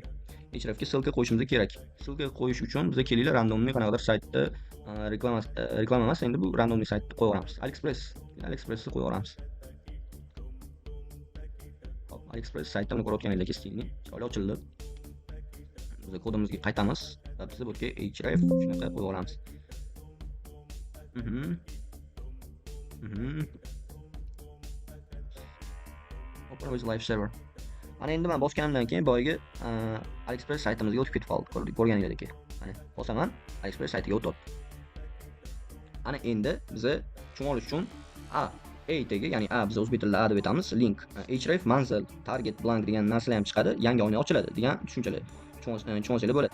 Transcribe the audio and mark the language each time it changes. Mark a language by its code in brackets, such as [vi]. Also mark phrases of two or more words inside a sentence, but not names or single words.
[uz] Hrefga silka qo'yishimiz kerak. Silka qo'yish uchun bizga kelinglar randomli qanaqadir saytda reklama emas, endi bu randomli saytni qo'yamiz. AliExpressni qo'yamiz. Hop, AliExpress saytini ko'rayotganingizdek, stilni chiroyli ochildi. Biz kodimizga qaytamiz va biz bu yerga href shunaqa qo'yamiz. [en] Open with Live Server. [uz] Ana endi men bosganimdan keyin boyagi AliExpress saytimizga o'tib ketib qoldi. Ko'rganingizdek. Mana bosaman, AliExpress saytiga o'tyapti. Ana endi biz tushunolish uchun A8ga, ya'ni biz o'zbek tilida A deb aytamiz, link, href, manzil, [en] target blank [uz] degan narsalar ham chiqadi, yangi oyna ochiladi degan tushunchalar tushunsangiz bo'ladi.